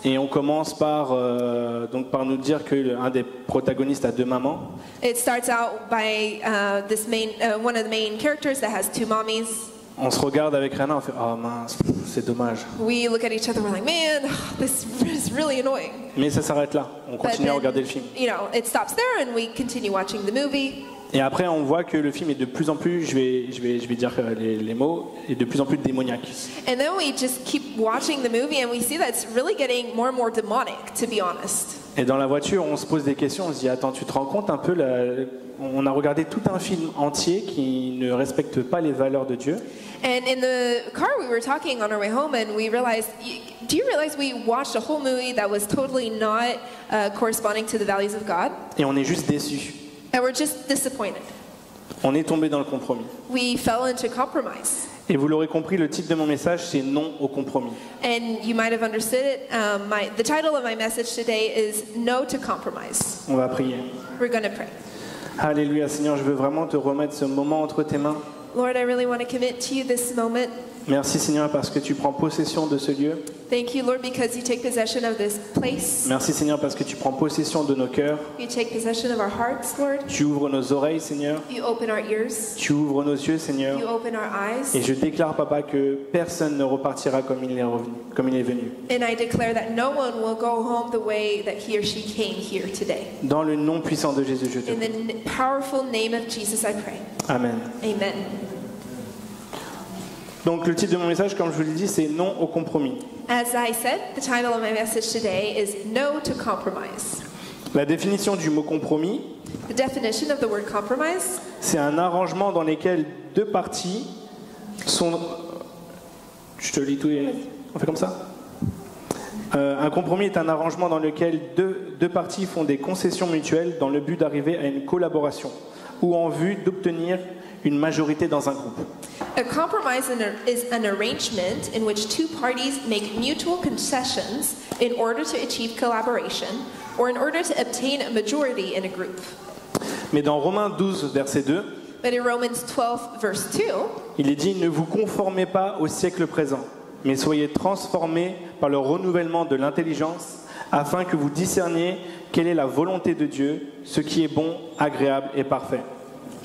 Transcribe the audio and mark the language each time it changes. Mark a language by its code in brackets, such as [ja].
[fr] Et on commence par nous dire qu'un des protagonistes a deux mamans. [en] It starts out by one of the main characters that has two mommies. [fr] On se regarde avec Rihanna, on fait « Oh mince, c'est dommage ». [en] We look at each other, we're like, man, this is really annoying. [fr] Mais ça s'arrête là, on [en] But [fr] continue à regarder le film. [en] it stops there and we continue watching the movie. [fr] Et après, on voit que le film est de plus en plus, je vais dire les mots, est de plus en plus démoniaque. [en] And then we just keep watching the movie and we see that it's really getting more and more demonic, to be honest. [fr] Et dans la voiture, on se pose des questions, on se dit « Attends, tu te rends compte un peu, on a regardé tout un film entier qui ne respecte pas les valeurs de Dieu. » [en] And in the car, we were talking on our way home, and we realized, do you realize we watched a whole movie that was totally not corresponding to the values of God? [fr] Et on est juste déçus. [en] And we're just disappointed. [fr] On est tombé dans le compromis. [en] We fell into compromise. [fr] Et vous l'aurez compris, le titre de mon message, c'est « Non au compromis ». [en] And you might have understood it. The title of my message today is No to Compromise. [fr] On va prier. [en] We're going to pray. [fr] Alléluia, Seigneur, je veux vraiment te remettre ce moment entre tes mains. [en] Lord, I really want to commit to you this moment. [fr] Merci, Seigneur, parce que tu prends possession de ce lieu. [en] Thank you, Lord, because you take possession of this place. [fr] Merci, Seigneur, parce que tu prends possession de nos cœurs. [en] You take possession of our hearts, Lord. [fr] Tu ouvres nos oreilles, Seigneur. [en] You open our ears. [fr] Tu ouvres nos yeux, Seigneur. [en] You open our eyes. [fr] Et je déclare, Papa, que personne ne repartira comme il est venu. [en] And I declare that no one will go home the way that he or she came here today. [fr] Dans le nom puissant de Jésus, je te [en] In [fr] prie. [en] the powerful name of Jesus, I pray. [fr] Amen. [en] Amen. [fr] Donc le titre de mon message, comme je vous l'ai dit, c'est « Non au compromis ». [en] As I said, the title of my message today is No to Compromise. [fr] La définition du mot compromis, [en] The definition of the word compromise, [fr] c'est un arrangement dans lequel deux parties sont... Je te lis tout et... On fait comme ça Un compromis est un arrangement dans lequel deux parties font des concessions mutuelles dans le but d'arriver à une collaboration ou en vue d'obtenir une majorité dans un groupe. [en] A compromise is an arrangement in which two parties make mutual concessions in order to achieve collaboration or in order to obtain a majority in a group. [fr] Mais dans Romains 12, verset 2, [en] But in Romans 12, verse 2, [fr] il est dit « Ne vous conformez pas au siècle présent, mais soyez transformés par le renouvellement de l'intelligence, afin que vous discerniez quelle est la volonté de Dieu, ce qui est bon, agréable et parfait. »